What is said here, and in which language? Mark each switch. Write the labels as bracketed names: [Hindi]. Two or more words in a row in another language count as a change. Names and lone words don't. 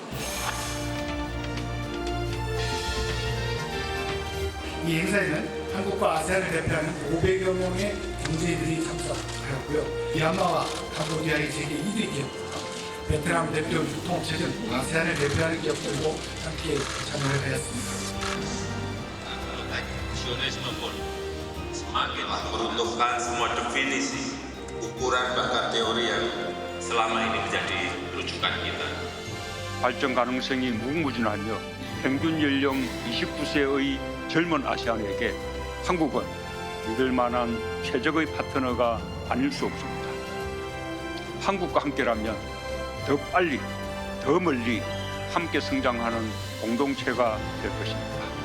[Korean] 이 행사에는 한국과 아세안을 대표하는 500여 명의 경제인들이 참석하였고요. 미얀마와 캄보디아의 세계 2대 기업들과 베트남 대표 유통체 등 아세안을 대표하는 기업들도 함께 참여를 하였습니다. [Indonesian] Nasionalisme pun semakin meruntuhkan semua definisi, ukuran bahkan teori yang selama ini menjadi rujukan kita. [Korean] 발전 가능성이 무궁무진하며 평균 연령 29세의 젊은 아시안에게 한국은 믿을 만한 최적의 파트너가 아닐 수 없습니다. 한국과 함께라면 더 빨리, 더 멀리 함께 성장하는 공동체가 될 것입니다.